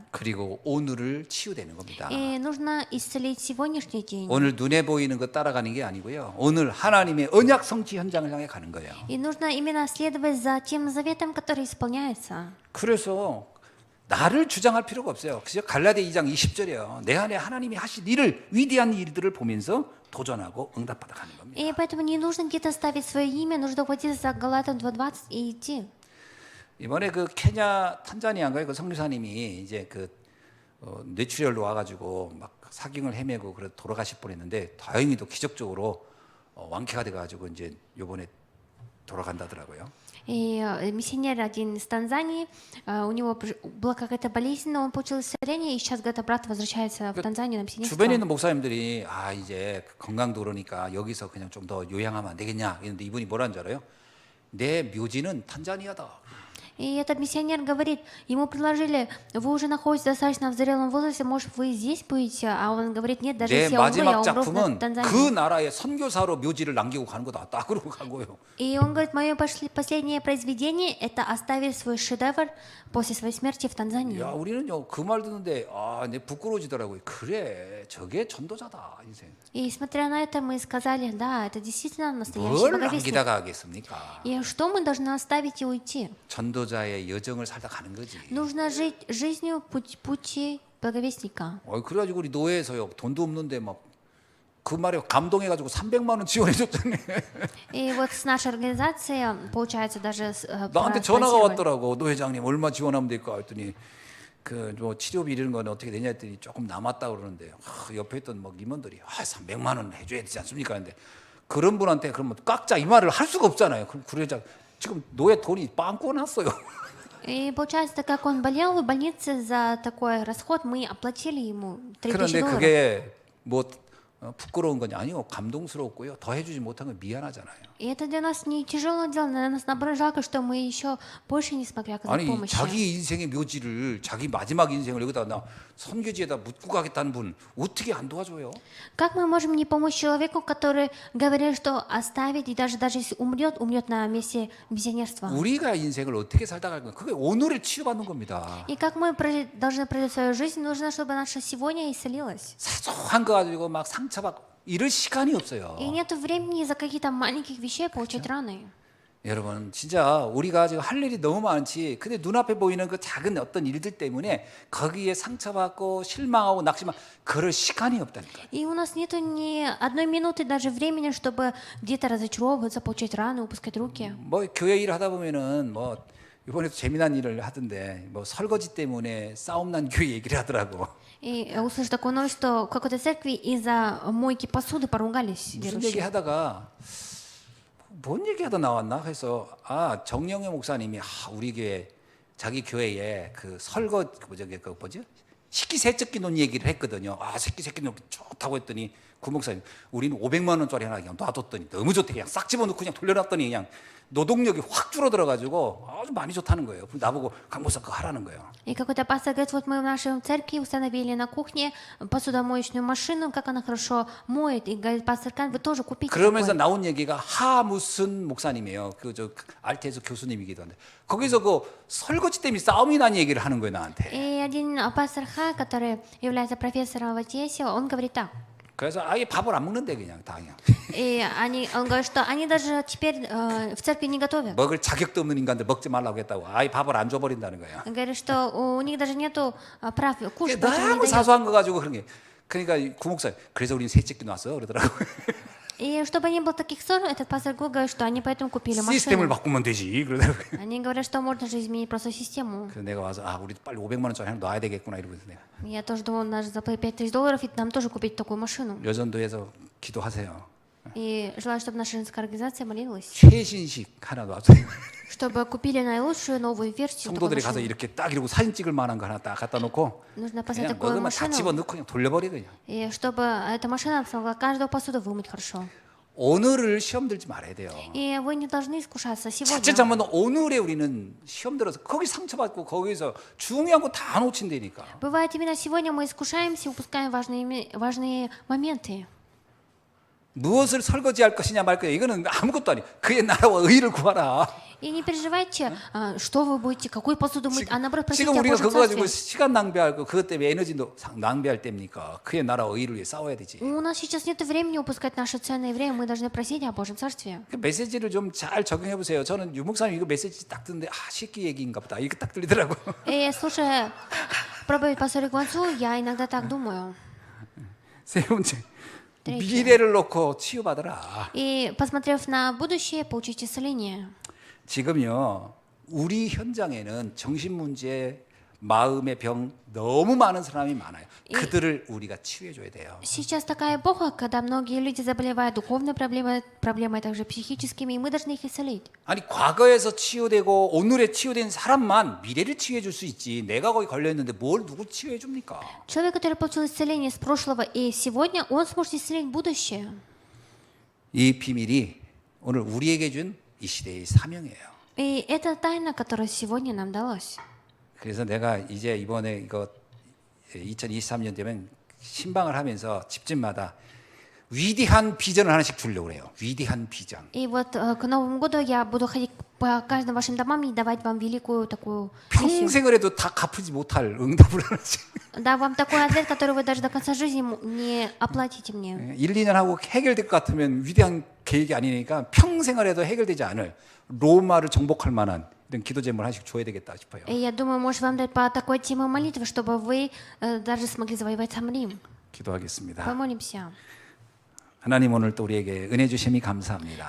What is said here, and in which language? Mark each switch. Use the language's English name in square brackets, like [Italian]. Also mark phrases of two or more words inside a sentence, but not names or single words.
[Korean] 그리고 오늘을 치유되는 겁니다. [Russian] И нужно исцелить сегодняшний день. [Korean] 오늘 눈에 보이는 거 따라가는 게 아니고요. 오늘 하나님의 언약 성취 현장을 향해 가는 거예요. [Russian] И нужно именно следовать за тем заветом, который исполняется. [Korean] 그래서 나를 주장할 필요가 없어요. 그죠? 갈라디아 2장 20절이에요. 내 안에 하나님이 하신 일을 위대한 일들을 보면서 도전하고 응답받아 가는 겁니다. [Russian] И поэтому не нужно где-то ставить свое имя, нужно хватиться за Галатам 2:20 и идти. [Korean] 이번에 그 케냐 탄자니아인가요? 그 성교사님이 이제 그 뇌출혈로 와가지고 막 사경을 헤매고 그래 돌아가실 뻔했는데 다행히도 기적적으로 완쾌가 돼가지고 이제 요번에 돌아간다더라고요. [Russian] И миссионер один из Танзании, у него была какая-то болезнь, но он получил исцеление, и сейчас, говорит, брат возвращается в Танзанию на [Korean] 주변에 [Russian] миссионерство. [Korean] 있는 목사님들이 아 이제 건강도 그러니까 여기서 그냥 좀 더 요양하면 안 되겠냐 이런데 이분이 뭐라는 줄 알아요? 내 묘지는 탄자니아다. [Russian] И этот миссионер говорит, ему предложили, вы уже находитесь достаточно в зрелом возрасте, может, вы здесь будете? А он говорит, нет, даже [Korean] 내 [Russian] если я умру, я [Korean] 마지막 [Russian] умру в [Korean] 작품은 그 [Russian] Танзании. [Korean] 나라의 선교사로 묘지를 남기고 가는 거다. 딱 그러고 간 거예요. [Russian] И он говорит, мое последнее произведение – это оставить свой шедевр после своей смерти в Танзании. [Korean] 야, 우리는요 그 말 듣는데 아, 내 부끄러워지더라고요. 그래, 저게 전도자다 인생. [Russian] И смотря на это, мы сказали, да, это действительно настоящий [Korean] 뭘 [Russian] боговестник. [Korean] 남기다가 하겠습니까? [Russian] И что мы должны оставить и уйти? [Korean] 전도자의 여정을 살다 가는 거지. [Russian] Нужно жить жизнью пути благовестника. [Korean] 그래가지고 우리 노예에서요 돈도 없는데 막 그 말에 감동해가지고 300만 원 지원해줬잖아요. [Russian] И вот с нашей организацией, получается, даже [Korean] 나한테 전화가 [Russian] проспонсировали. [Korean] 왔더라고. 노 회장님 얼마 지원하면 될까 했더니 그 뭐 치료비 이런 건 어떻게 되냐 했더니 조금 남았다 그러는데 옆에 있던 뭐 임원들이 300만 원 해줘야 되지 않습니까? 근데 그런 분한테 그러면 깎자 이 말을 할 수가 없잖아요. 그럼 그러자 지금 노예 돈이 빵꾸 났어요. [Russian] И получается, так как он болел в больнице за такой расход, мы оплатили ему [Korean] 그런데 [Russian] $3000. [Korean] 그게 뭐 부끄러운 건 아니요. 감동스럽고요. 더 해주지 못한 건 미안하잖아요. [Russian] И это для нас не тяжелое дело, для нас наоборот жалко, что мы еще больше не смогли оказать [Korean] 아니 [Russian] помощь. [Korean] 자기 인생의 묘지를 자기 마지막 인생을 여기다 나 선교지에다 묻고 가겠다는 분 어떻게 안 도와줘요? [Russian] Как мы можем не помочь человеку, который говорит, что оставить, и даже если умрет на месте миссионерства? [Korean] 우리가 인생을 어떻게 살다 갈 거야? 그게 오늘을 치유받는 겁니다. [Russian] И как мы должны прожить свою жизнь, нужно, чтобы наша сегодня исцелилась. [Korean] 사소한 거 가지고 막 상처받고 이럴 시간이 없어요. [Russian] И нет времени из-за каких-то маленьких вещей получать раны. [Korean] 여러분 진짜 우리가 지금 할 일이 너무 많지. 근데 눈앞에 보이는 그 작은 어떤 일들 때문에 거기에 상처받고 실망하고 낙심하고 그럴 시간이 없다니까. [Russian] И у нас нету ни одной минуты даже времени, чтобы где-то разочаровываться, получать раны, упускать руки. [Korean] 뭐 교회 일 하다 보면은 뭐 이번에도 재미난 일을 하던데 뭐 설거지 때문에 싸움 난 교회 얘기를 하더라고. [Russian] И я услышала такую новость, что в какой-то церкви из-за мойки посуды поругались [Korean] 무슨 [Russian] верующие. [Korean] 얘기 하다가 뭔 얘기하다 나왔나 해서 정영애 목사님이 우리 교회 자기 교회에 그 설거 그 뭐지 식기세척기 논 얘기를 했거든요. 식기세척기 논 좋다고 했더니 구목사님, 우리는 500만 원짜리 하나 그냥 놔뒀더니 너무 좋대. 그냥 싹 집어넣고 그냥 돌려놨더니 그냥 노동력이 확 줄어들어가지고 아주 많이 좋다는 거예요. 나보고 강목사 그거 하라는 거예요. [Russian] И какой-то пастор говорит, вот мы в нашей церкви установили на кухне посудомоечную машину, как она хорошо моет. И говорит, пастор Кан, вы тоже купите [Korean] 그러면서 [Russian] такое. [Korean] 나온 얘기가 하 무슨 목사님이에요. 그 알테에서 교수님이기도 한데 거기서 그 설거지 때문에 싸움이 난 얘기를 하는 거예요 나한테. [Russian] И один пастор Ха, который является профессором в Одессе, он говорит так. [Korean] 그래서 아예 밥을 안 먹는데 그냥 다 그냥 [Russian] И он говорит, что они даже теперь в церкви не готовят. [Korean] 먹을 자격도 없는 인간들 먹지 말라고 했다고 아예 밥을 안 줘버린다는 거예요. [Russian] Он говорит, что у них даже нету прав кушать, поэтому [Korean] 너무 [Russian] не дают. [Korean] 사소한 거 가지고 그런 게 그러니까 구목사 그래서 우리는 세척기 놨어 그러더라고. [Russian] И чтобы не было таких ссор, этот пастор Гу говорит, что они поэтому купили [Korean] 시스템을 [Russian] машину. [Korean] 바꾸면 되지 그러더라고. [Russian] Они говорят, что можно же изменить просто систему. [Korean] 그래서 내가 와서 아 우리 빨리 500만 원짜리 하나 놔야 되겠구나 이러고 내가 [Russian] Я тоже думала, надо заплатить $5000, и нам тоже купить такую машину. [Korean] 여전도에서 기도하세요. [Russian] И желаю, чтобы наша женская организация молилась, [Korean] 최신식 하나 놔주세요. [Russian] чтобы купили наилучшую новую версию такой [Korean] 성도들이 가서 [Russian] машины. [Korean] 이렇게 딱 이러고 사진 찍을 만한 거 하나 딱 갖다 놓고 [Russian] Нужно поставить [Korean] 그냥 [Russian] такую [Korean] 먹으면 다 [Russian] машину, [Korean] 집어넣고 그냥 돌려버려 그냥. [Russian] и чтобы эта машина смогла каждую посуду вымыть хорошо. [Korean] 오늘을 시험 들지 말아야 돼요. [Russian] И вы не должны искушаться [Korean] 자칫 [Russian] сегодня. [Korean] 잘못은 오늘에 우리는 시험 들어서 거기 상처받고 거기서 중요한 거 다 놓친다니까. [Russian] Бывает, именно сегодня мы искушаемся, упускаем важные моменты. [Korean] 무엇을 설거지할 것이냐 말 거냐 이거는 아무것도 아니. 그의 나라와 의를 구하라. [Russian] И не переживайте, что вы будете, какую посуду мыть, а наоборот просите [Korean] 지금 [Russian] о [Korean] 우리가 [Russian] Божьем [Korean] 그거 가지고 [Russian] царстве. [Korean] 시간 낭비하고 그것 때문에 에너지도 낭비할 때입니까? 그의 나라와 의를 위해 싸워야 되지. [Russian] У нас сейчас нет времени упускать наше ценное время, мы должны просить о Божьем царстве. [Korean] 그 메시지를 좀 잘 적용해 보세요. 저는 유목사님 이거 메시지 딱 듣는데 아 새끼 얘기인가 보다. 이거 딱 들리더라고. [Russian] И слушая проповедь пастора Гуанцу, я иногда так думаю. [Korean] 세 번째, [Russian] Третье. [Korean] 미래를 놓고 치유받으라. [Russian] И посмотрев на будущее, получить исцеление. [Korean] 지금요 우리 현장에는 정신 문제, 마음의 병 너무 많은 사람이 많아요. 그들을 우리가 치유해 줘야 돼요. [Russian] Сейчас такая эпоха, когда многие люди заболевают духовной проблемой, также психическими, и мы должны их исцелить. [Korean] 아니 과거에서 치유되고 오늘에 치유된 사람만 미래를 치유해 줄 수 있지. 내가 거기 걸려 있는데 뭘 누구 치유해 줍니까? [Russian] Человек, который получил исцеление с прошлого и сегодня, он сможет исцелить будущее. [Korean] 이 비밀이 오늘 우리에게 준 이 시대의 사명이에요. [Russian] И это тайна, которая сегодня нам далась. [Korean] 그래서 내가 이제 이번에 이거 2023년 되면 신방을 하면서 집집마다 위대한 비전을 하나씩 주려고 그래요. 위대한 비전. [Russian] И вот к Новому году я буду ходить по каждым вашим домам и давать вам великую такую миссию. [Korean] 평생을 해도 다 갚지 못할 응답을 하지. [Russian] Да, вам такой ответ, который вы даже до конца жизни не оплатите мне. [Korean] 1, 2년 하고 해결될 것 같으면 위대한 계획이 아니니까 평생을 해도 해결되지 않을 로마를 정복할 만한 이런 기도 제목을 하나씩 줘야 되겠다 싶어요. [Russian] И я думаю, может, вам дать по такой теме молитвы, чтобы вы даже смогли завоевать сам Рим. [Korean] 기도하겠습니다. [Russian] Помолимся. [Korean] 하나님 오늘 또 우리에게 은혜 주심이 감사합니다.